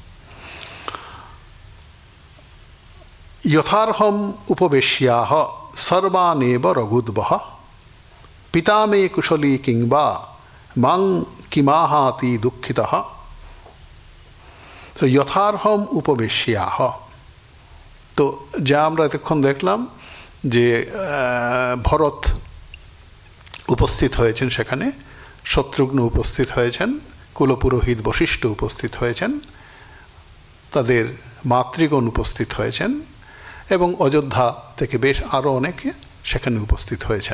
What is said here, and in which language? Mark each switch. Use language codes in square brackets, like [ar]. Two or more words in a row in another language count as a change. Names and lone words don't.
[sa] यथार्हम् उपवेश्याः सर्वानेव रघुद्वः पिता मे कुशली किं वा मां किमाहाति दुःखितः। [bn] तो [sa] यथार्हम उपवेश्याः, [bn] तो যা আমরা এতক্ষণ দেখলাম যে ভরত উপস্থিত হয়েছেন, সেখানে শত্রুঘ্ন উপস্থিত হয়েছেন, কুলপুরোহিত বশিষ্ঠ উপস্থিত হয়েছেন, তাদের মাতৃগণ উপস্থিত হয়েছেন এবং অযোধ্যা থেকে বেশ আরও অনেকে সেখানে উপস্থিত হয়েছেন।